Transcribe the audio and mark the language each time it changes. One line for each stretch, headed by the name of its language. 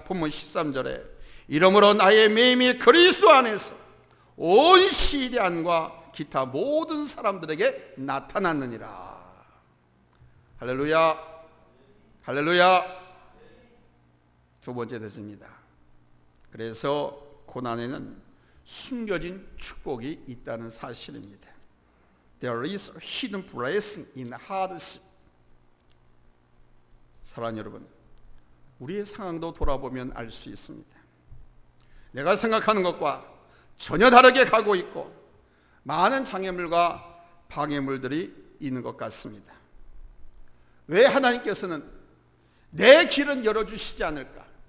Korean: 본문 13절에 이러므로 나의 매임이 그리스도 안에서 온 시대 안과 기타 모든 사람들에게 나타났느니라. 할렐루야, 할렐루야. 두 번째 뜻입니다. 그래서 고난에는 숨겨진 축복이 있다는 사실입니다.
English: There is a hidden blessing in hardship.
Korean: 사랑하는 여러분, 우리의 상황도 돌아보면 알 수 있습니다. 내가 생각하는 것과 전혀 다르게 가고 있고 많은 장애물과 방해물들이 있는 것 같습니다. 왜 하나님께서는 내 길은 열어주시지 않을까?